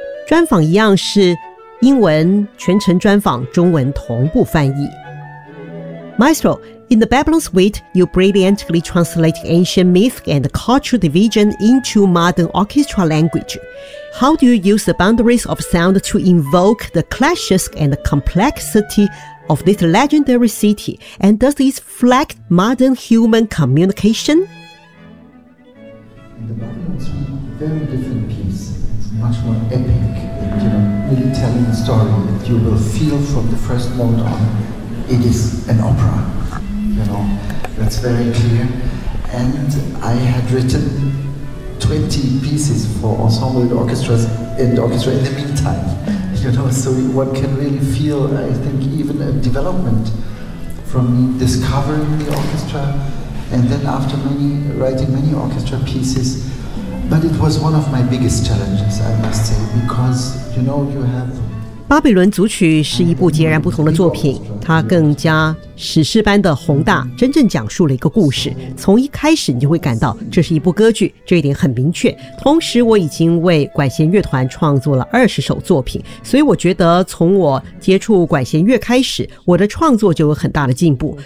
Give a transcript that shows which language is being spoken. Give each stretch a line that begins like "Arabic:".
Chinese: 专访一样是英文全程专访，中文同步翻译。
English: Maestro, in the Babylon Suite, you brilliantly translate ancient myth and cultural division into modern orchestra language. How do you use the boundaries of sound to invoke the clashes and the complexityof this legendary city, and does this reflect modern human communication? The Babylon is a very different piece. It's much more epic, and, you know, really telling a story that you will feel from the first note on. It is an opera, you know, that's very clear. And I had written 20 pieces for ensemble and orchestras and orchestra in the meantime. You know, so one can really feel, I think, even a development from discovering the orchestra and then after writing many orchestra pieces. But it was one of my biggest challenges, I must say, because, you know, you have...
Chinese: 《巴比伦组曲》是一部截然不同的作品，它更加史诗般的宏大，真正讲述了一个故事。从一开始你就会感到这是一部歌剧，这一点很明确。同时我已经为管弦乐团创作了20首作品，所以我觉得从我接触管弦乐开始，我的创作就有很大的进步。